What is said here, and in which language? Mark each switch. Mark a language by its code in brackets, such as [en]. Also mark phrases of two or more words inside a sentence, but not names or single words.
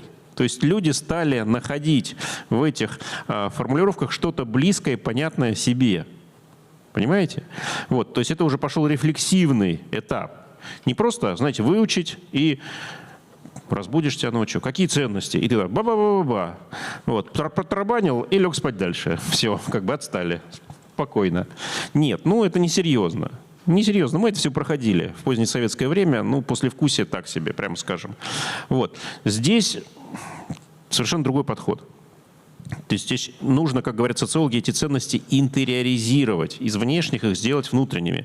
[ru] То есть люди стали находить в этих формулировках что-то близкое, понятное себе. Понимаете? То есть это уже пошел рефлексивный этап. Не просто, знаете, выучить и разбудишь тебя ночью. Какие ценности? И ты так ба-ба-ба-ба-ба. Протарабанил и лег спать дальше. Все, отстали. Спокойно. Нет, это несерьезно. Несерьезно. Мы это все проходили в позднее советское время. Послевкусие так себе, прямо скажем. Здесь совершенно другой подход. То есть здесь нужно, как говорят социологи, эти ценности интериоризировать, из внешних их сделать внутренними.